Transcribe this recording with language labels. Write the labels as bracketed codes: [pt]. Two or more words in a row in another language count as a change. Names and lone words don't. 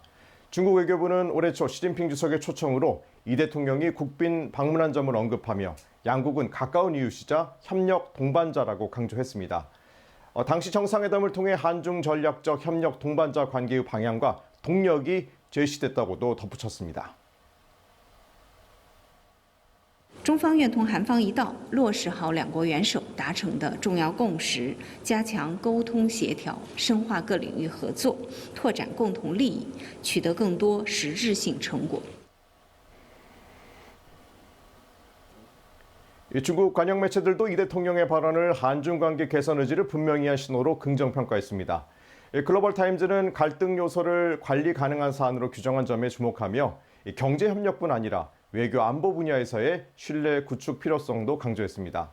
[ko] 중국 외교부는 올해 초 시진핑 주석의 초청으로 이 대통령이 국빈 방문한 점을 언급하며 양국은 가까운 이웃이자 협력 동반자라고 강조했습니다. 당시 정상회담을 통해 한중 전략적 협력 동반자 관계의 방향과 동력이 제시됐다고도 덧붙였습니다. [zh] 中方愿同韩方一道，落实好两国元首达成的重要共识，加强沟通协调，深化各领域合作，拓展共同利益，取得更多实质性成果。 [ko] 중국 관영 매체들도 이 대통령의 발언을 한중 관계 개선 의지를 분명히 한 신호로 긍정평가했습니다. 글로벌 타임즈는 갈등 요소를 관리 가능한 사안으로 규정한 점에 주목하며 경제 협력뿐 아니라 외교 안보 분야에서의 신뢰 구축 필요성도 강조했습니다.